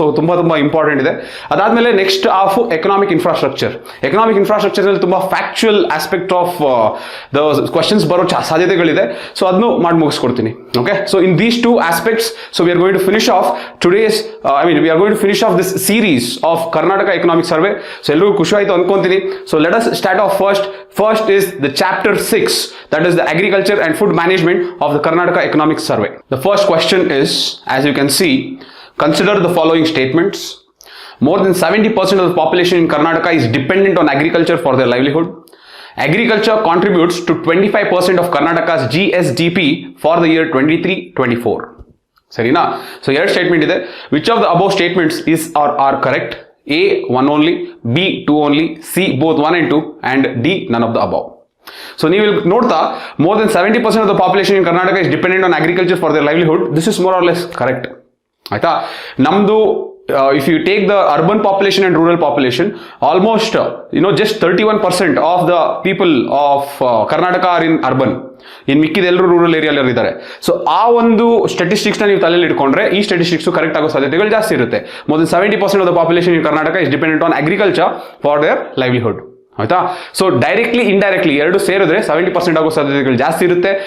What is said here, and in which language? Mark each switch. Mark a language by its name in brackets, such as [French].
[Kannada] So ತುಂಬ important ಇದೆ. ಅದಾದಮೇಲೆ next half economic infrastructure. Economic ಇನ್ಫ್ರಾಸ್ಟ್ರಕ್ಚರ್ನಲ್ಲಿ ತುಂಬ factual aspect of the questions ಬರೋ ಸಾಧ್ಯತೆಗಳಿದೆ. [English] so [Kannada] ಅದನ್ನು ಮಾಡಿ ಮುಗಿಸ್ಕೊಡ್ತೀನಿ. [English] Okay, so in these two aspects, so we are going to finish off today's we are going to finish off this series of Karnataka economic survey. [Kannada] So ಎಲ್ಲರಿಗೂ ಖುಷಿ ಆಯಿತು ಅನ್ಕೊಂತೀನಿ. [English] So let us start off first is the chapter 6, that is the agriculture and food management of the Karnataka economic survey. The first question is, as you can see, consider the following statements. More than 70% of the population in Karnataka is dependent on agriculture for their livelihood. Agriculture contributes to 25% of Karnataka's GSDP for the year 23-24. Sarina? So here statement is, which of the above statements is or are correct? A, 1 only, B, 2 only, C, both 1 and 2, and D, none of the above. So [Kannada] ನೀವು ನೋಡ್ತಾ [English] more than 70% of the population in Karnataka is dependent on agriculture for their livelihood. This is more or less correct. [Kannada] ಆಯ್ತಾ? ನಮ್ದು [English] if you take the urban population and rural population, almost just 31% of the people of Karnataka are in urban. [Kannada] ಇನ್ನು ಮಿಕ್ಕಿದೆಲ್ಲರೂ rural ಏರಿಯಲ್ಲಿ ಇದ್ದಾರೆ. So ಆ ಒಂದು ಸ್ಟಾಟಿಸ್ಟಿಕ್ಸ್ನ ನೀವು ತಲೆಯಲ್ಲಿ ಇಟ್ಕೊಂಡ್ರೆ ಈ ಸ್ಟಾಟಿಸ್ಟಿಕ್ಸ್ ಕರೆಕ್ಟ್ ಆಗೋ ಸಾಧ್ಯತೆಗಳು ಜಾಸ್ತಿ ಇರುತ್ತೆ. [English] More than 70% of the population in Karnataka is dependent on agriculture for their livelihood. [Kannada] ಆಯ್ತಾ? ಸೊ ಡೈರೆಕ್ಟ್ಲಿ ಇಂಡೈರೆಕ್ಟ್ಲಿ ಎರಡು ಸೇರಿದ್ರೆ 70% ಆಗೋ ಸಾಧ್ಯತೆಗಳು ಜಾಸ್ತಿ ಇರುತ್ತೆ.